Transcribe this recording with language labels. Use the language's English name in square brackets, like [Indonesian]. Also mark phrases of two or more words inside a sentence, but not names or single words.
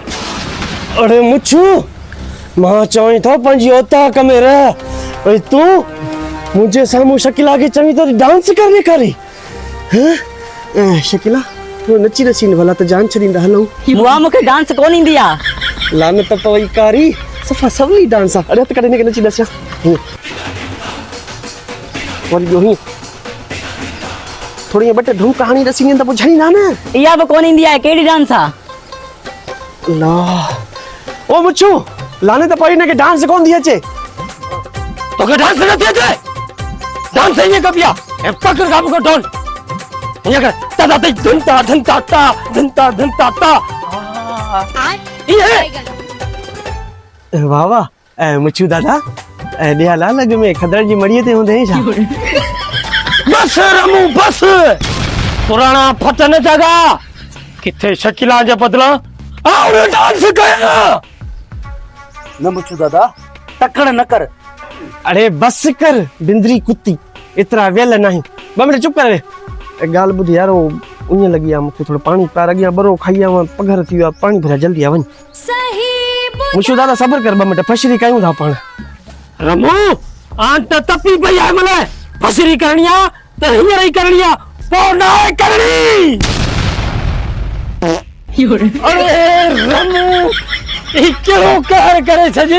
[Sindhi] अरे मुछू मां चवई थो पंहिंजी औताक में रह भई तूं मुंहिंजे साम्हूं शकीला खे चवई थो डांस कर ॾेखारी शकीला तूं नची रसी भला त जान छॾींदा हलूं बुआ मूंखे डांस कोन ईंदी आ लानत पवई कारी सफ़ा सवली डांस आहे अरे हथ कढे हिनखे नची ॾसिया वरी ॿियो हीअं थोड़ी ॿ टे धूम कहाणी ॾसी त ॿुधाईंदा न इहा बि कोन ईंदी आहे कहिड़ी डांस आ ला ओ मुछू लाने त पई हिनखे डांस कोन थी अचे तोखे डांस न थिए अचे डांस ईअं कबिया ऐं पकड़ काबू कर डोन ईअं कर ता ता धुनता धुनता ता धुनता धुनता ता ये वाह वाह ऐं मुछू दादा ऐं ॾिया लाल अॻ में खदड़ जी मड़ीअ ते हूंदे छा बस रमू बस पुराना फटन जगा किथे शकीला जे बदला और डांस कर न मुछू दादा तकड़ न कर अरे बस कर बिंदरी कुत्ती एतिरा वेल नहीं ॿ मिंट चुप कर ॻाल्हि ॿुध यारो उञ लॻी आहे मूंखे थोरो पाणी पार अॻियां बरो खाई आवां पघर थी वियो आहे पाणी भरिया जल्दी आ वञ मुछू दादा सब्र कर 2 मिंट फशरी कयूं था पाण रमू आंट तपी पई आहे मले फसरी करणी आ त हींअर ई करणी आ पो न आहे करणी अरे रमू ई कहिड़ो कहर करे छजी